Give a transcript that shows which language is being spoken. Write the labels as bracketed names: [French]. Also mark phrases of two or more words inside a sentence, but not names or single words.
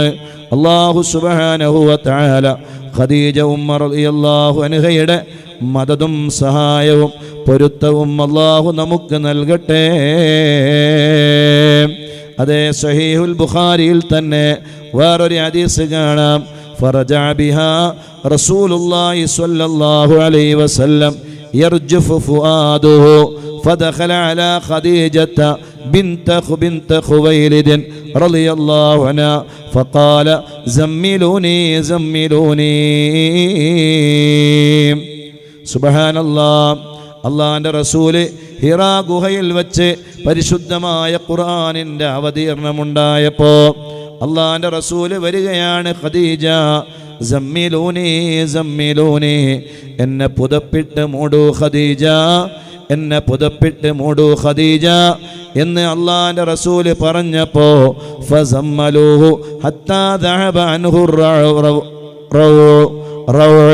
[Arabic] الله سبحانه وتعالى [Malayalam] ഖദീജ ഉമ്മ [Arabic] رضي الله عنها [Malayalam] മദദും സഹായവും പൊരുത്തവും അല്ലാഹു നമുക്ക് നൽകട്ടെ. അതേ, സഹീഹുൽ ബുഖാരിയിൽ തന്നെ വേറൊരു ഹദീസ് കാണാം. [Arabic] فرجع بها رسول الله صلى الله عليه وسلم يرجف فؤاده فدخل على خديجة بنت خويلد رضي الله عنها فقال زملوني زملوني. سبحان الله. [Malayalam] അള്ളാഹിൻ്റെ റസൂല് ഹിറാ ഗുഹയിൽ വച്ച് പരിശുദ്ധമായ ഖുർആനിൻ്റെ അവതീർണമുണ്ടായപ്പോൾ അള്ളാഹിൻ്റെ റസൂല് വരികയാണ്, ഖദീജ [Arabic] زملوني زملوني, [Malayalam] എന്നെ പുതപ്പിട്ട് മൂടൂ ഖദീജ, എന്നെ പുതപ്പിട്ട് മൂടൂ ഖദീജ എന്ന് അള്ളാഹിൻ്റെ റസൂല് പറഞ്ഞപ്പോൾ [Arabic] فزملوه حتى ذهب عنه الروع.